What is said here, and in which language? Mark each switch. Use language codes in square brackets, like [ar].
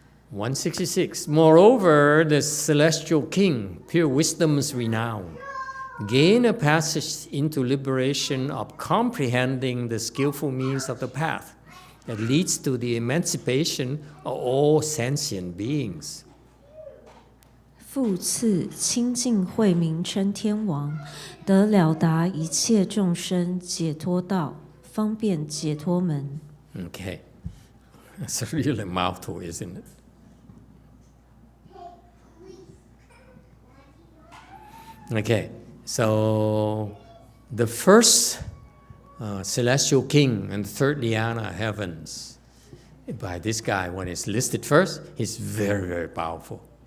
[en] (166) Moreover, the celestial king, pure wisdom's renown, gain a passage into liberation of comprehending the skillful means of the path that leads to the emancipation of all sentient beings. [zh] 复次，清净慧名称天王，得了达一切众生解脱道，方便解脱门。 [en] Okay, that's a really mouthful, isn't it? Okay, so the first celestial king and the third dhyana heavens, by this guy, when it's listed first, he's very, very powerful.